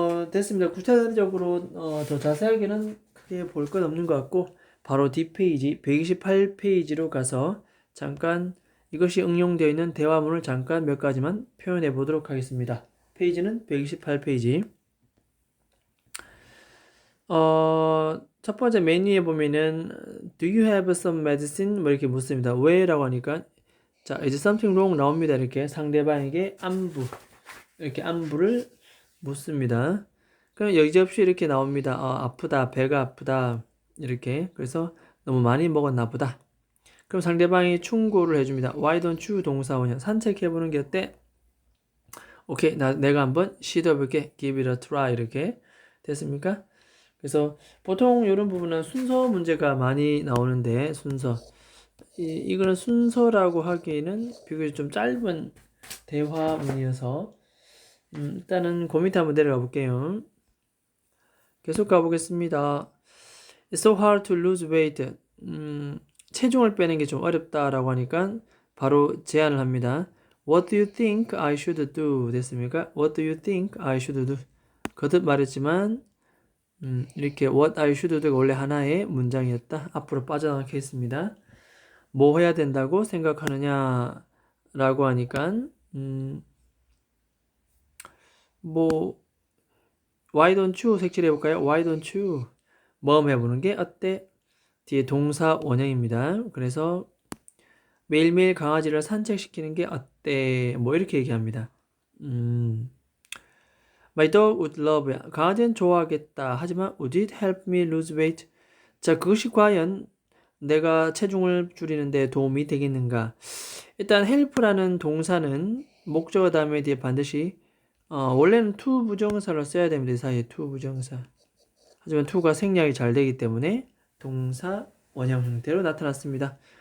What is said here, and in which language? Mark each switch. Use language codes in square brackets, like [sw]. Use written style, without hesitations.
[ko] 됐습니다. 구체적으로 더 자세하게는 크게 볼 건 없는 것 같고 바로 뒷페이지 128페이지로 가서 잠깐 이것이 응용되어 있는 대화문을 잠깐 몇 가지만 표현해 보도록 하겠습니다. 페이지는 128페이지. 첫 번째 메뉴에 보면은 [en] Do you have some medicine? [ko] 뭐 이렇게 묻습니다. 왜? 라고 하니까 자, [en] is something wrong? [ko] 나옵니다. 이렇게 상대방에게 이렇게 안부를 묻습니다. 그럼 여지없이 이렇게 나옵니다. 아프다, 배가 아프다 이렇게. 그래서 너무 많이 먹었나 보다. 그럼 상대방이 충고를 해줍니다. [en] Why don't you? [ko] 동사원형. 산책해보는 게 어때? 오케이, 내가 한번 시도해볼게. [en] Give it a try. [ko] 이렇게 됐습니까? 그래서 보통 이런 부분은 순서 문제가 많이 나오는데 순서 이거는 순서라고 하기에는 비교적 좀 짧은 대화문이어서 일단은 그 밑에 한번 내려가 볼게요. 계속 가보겠습니다. [en] It's so hard to lose weight. [ko] 체중을 빼는 게 좀 어렵다라고 하니까 바로 제안을 합니다. [en] What do you think I should do? [ko] 됐습니까? [en] What do you think I should do? [ko] 거듭 말했지만 이렇게 [en] what I should do [ko] 가 원래 하나의 문장이었다. 앞으로 빠져나가게 했습니다. 뭐 해야 된다고 생각하느냐 라고 하니까 뭐 [en] why don't you [ko] 색칠해 볼까요? [en] Why don't you? [ko] 뭐 해보는 게 어때? 뒤에 동사 원형입니다. 그래서 매일매일 강아지를 산책시키는 게 어때? 뭐 이렇게 얘기합니다. [en] My dog would love it. [ko] 강아지는 좋아하겠다. 하지만 [en] would it help me lose weight? [ko] 자, 그것이 과연 내가 체중을 줄이는데 도움이 되겠는가? 일단 help라는 동사는 목적어 다음에 뒤에 반드시 원래는 to 부정사를 써야 됩니다. 이 사이에 to 부정사. 하지만 to가 생략이 잘 되기 때문에 동사 원형 형태로 나타났습니다.